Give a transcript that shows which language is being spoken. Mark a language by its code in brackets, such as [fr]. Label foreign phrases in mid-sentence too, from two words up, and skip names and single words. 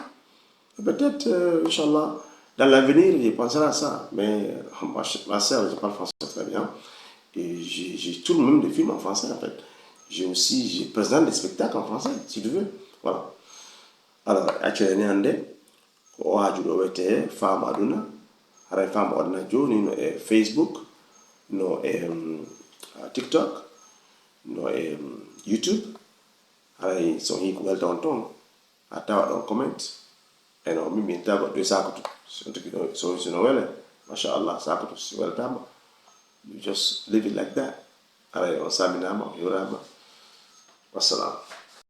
[fr] Peut-être, Inch'Allah, dans l'avenir, je penserai à ça. Mais ma sœur, je parle français très bien. Et j'ai tout le même des films en français, en fait. J'ai présente des spectacles en français, si tu veux. Voilà. Alors, actuellement, [ff] ko o haaju ɗo wiyete faamu aduna haray faamu aduna joni no e Facebook no e TikTok no e YouTube haray so yi ko welta on toon a tawa ɗon comment eno min tawa goɗɗo e sakutu sono wele machallah sakutu so weltama [en] you just leave it like that [ff] haray on saminama o hiwrama wassalam